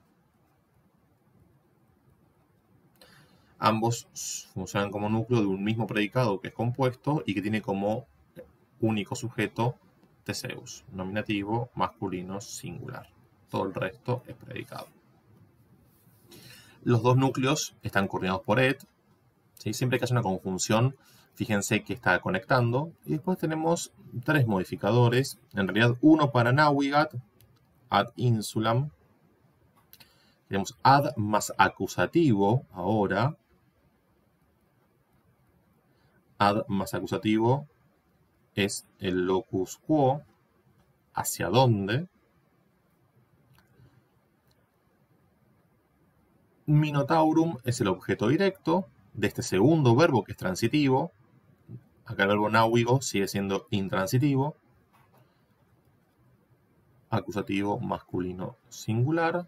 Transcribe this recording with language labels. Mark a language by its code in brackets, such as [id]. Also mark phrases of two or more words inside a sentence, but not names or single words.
[es] Ambos funcionan como núcleo de un mismo predicado que es compuesto y que tiene como único sujeto Theseus, nominativo, masculino, singular. Todo el resto es predicado. Los dos núcleos están coordinados por et. ¿Sí? Siempre que haya una conjunción, fíjense que está conectando. Y después tenemos tres modificadores. En realidad, uno para navigat, [la] ad insulam. [es] Tenemos ad más acusativo ahora. Ad más acusativo es el [la] locus quo, [es] hacia dónde. Minotaurum es el objeto directo de este segundo verbo que es transitivo. Acá el verbo navigo sigue siendo intransitivo. Acusativo masculino singular.